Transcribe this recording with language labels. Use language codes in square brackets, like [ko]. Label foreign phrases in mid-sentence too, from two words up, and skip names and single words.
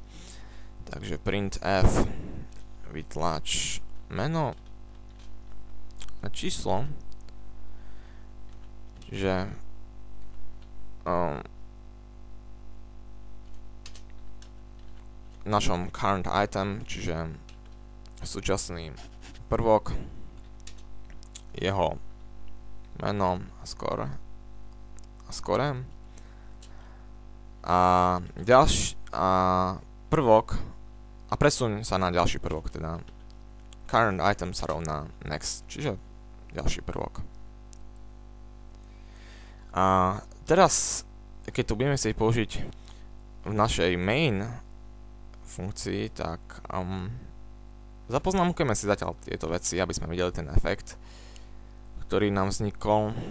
[sk] Takže print f, vytlač meno a číslo, že v našom [en] current item, [sk] čiže súčasný prvok, jeho meno a score, a prvok, a presuň sa na ďalší prvok, teda [en] current item [sk] sa rovná next, čiže ďalší prvok. A teraz, keď to budeme chcieť použiť v našej main funkcii, tak zapoznámkujeme si zatiaľ tieto veci, aby sme videli ten efekt, ktorý nám vznikol.